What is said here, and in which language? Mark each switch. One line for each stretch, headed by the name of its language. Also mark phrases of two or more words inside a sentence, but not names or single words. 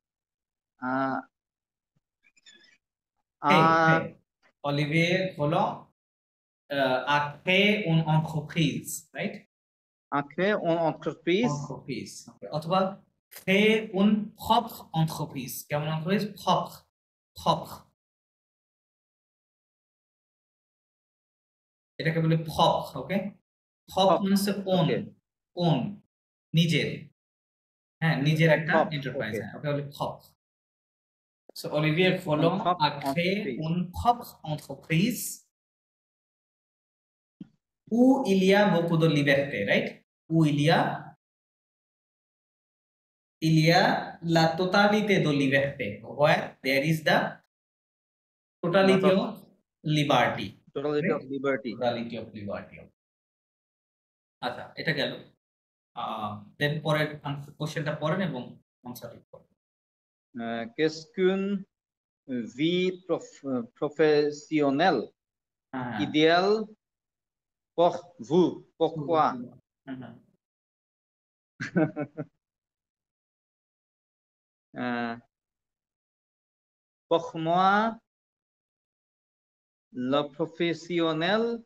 French: Hey, Olivier Roland a créé une entreprise, right? a créé une entreprise Entreprise. অথবা créer une propre entreprise. কেমন entreprise? Propre. Propre.
Bangla: এটাকে বলে propre, ওকে? propre মানে হচ্ছে own. okay. own. নিজের। হ্যাঁ, নিজের একটা propre, এন্টারপ্রাইজ। okay. হ্যাঁ, ওকে বলে propre. So, Olivier
French: Une Roland propre a créé entreprise. une propre entreprise où il y a beaucoup de liberté, right? Où il y a la totalité de liberté.
English: Where there is the totality of liberty. Totality Right? of liberty. Totality of liberty.
Bangla: আচ্ছা, এটা গেল। দেন পরের কোশ্চেনটা পড়েন এবং আনসার করেন।
French: Qu'est-ce qu'une vie professionnelle idéale pour vous? Pourquoi? Pour moi, le professionnel